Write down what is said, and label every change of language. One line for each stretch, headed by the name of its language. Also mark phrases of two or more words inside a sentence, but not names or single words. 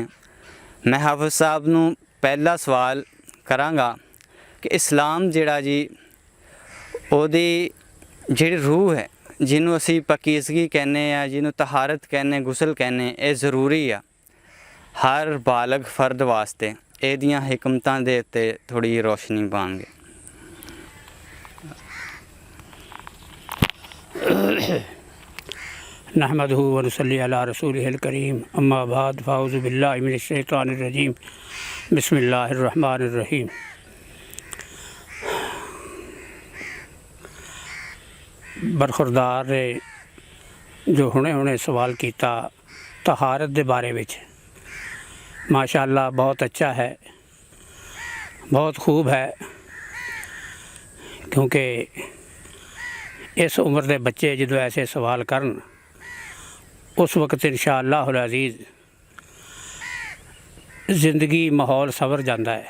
Punjabi: ਮੈਂ ਹਾਫਿਜ਼ ਸਾਹਿਬ ਨੂੰ ਪਹਿਲਾ ਸਵਾਲ ਕਰਾਂਗਾ ਕਿ ਇਸਲਾਮ ਜਿਹੜਾ ਜੀ, ਉਹਦੀ ਜਿਹੜੀ ਰੂਹ ਹੈ, ਜਿਹਨੂੰ ਅਸੀਂ ਪਾਕੀਜ਼ਗੀ ਕਹਿੰਦੇ ਆ, ਜਿਹਨੂੰ ਤਹਾਰਤ ਕਹਿੰਦੇ, ਗੁਸਲ ਕਹਿੰਦੇ, ਇਹ ਜ਼ਰੂਰੀ ਆ ਹਰ ਬਾਲਗ ਫਰਦ ਵਾਸਤੇ। ਇਹਦੀਆਂ ਹਕਮਤਾਂ ਦੇ ਉੱਤੇ ਥੋੜ੍ਹੀ ਰੋਸ਼ਨੀ ਪਾਵਾਂਗੇ।
Arabic: نحمده ونصلي على رسوله الكريم اما بعد فاعوذ بالله من الشیطان الرجیم بسم اللہ الرحمن الرحیم۔
Punjabi: برخوردار نے جو ہونے سوال کیتا طہارت دے بارے وچ، ماشاءاللہ
Urdu: بہت اچھا ہے، بہت خوب ہے،
Punjabi: کیونکہ اس عمر دے بچے جدو ایسے سوال کرن اس وقت
Arabic: انشاءاللہ العزیز
Urdu: زندگی ماحول سنور جاتا ہے۔